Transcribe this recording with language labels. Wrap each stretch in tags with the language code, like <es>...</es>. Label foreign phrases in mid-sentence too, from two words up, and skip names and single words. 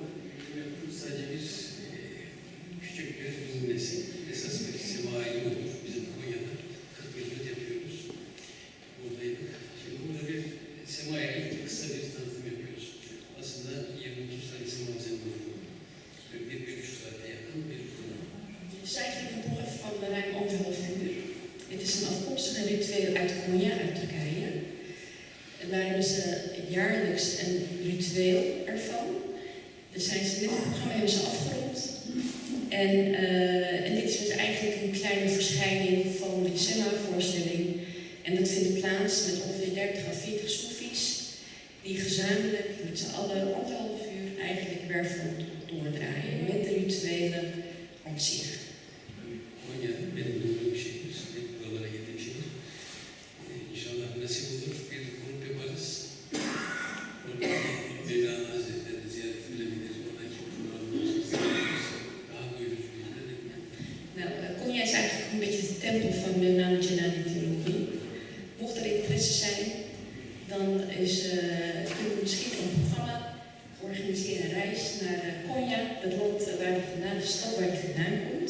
<tr>Normal küçük bir numnesi. Esas bir semai olur. Bizim Konya'da 40 yıldır yapıyoruz. Buradaydık. Şimdi burada bir semaya ilk kısa bir tanıtım yapıyoruz. Aslında 20-30 tane sema üzerinde bir 1,5 saate yakın bir konu.</tr> <nl>Het is eigenlijk een boek van ruim 1,5 uur. Het is een afkomstige ritueel uit Konya, uit Turkije. En daar hebben ze jaarlijks een ritueel ervan. Dus zijn ze dit programma hebben ze afgerond. En dit is dus eigenlijk een kleine verschijning van die Sema-voorstelling. En dat vindt plaats met ongeveer 30 à 40 soefies, die gezamenlijk met z'n allen 1,5 uur eigenlijk wervel doordraaien met de rituelen aan zich.</nl> <tr>Konya benim bulduğum şehir, buralara gittiğim şehir. İnşallah nasip olur, bir grup yaparız. Oradaki Mevlana Hazretleri ziyaret edilebilir, oradaki programlarımız daha doyurucu bir yerde.</tr> <nl>Nou, Konya is eigenlijk een beetje de tempel van Mevlana Rumi. Mocht er interesse zijn, dan kunnen we misschien een programma organiseren, een reis naar Konya, het land waar hij vandaan, de stad waar hij vandaan komt.</nl>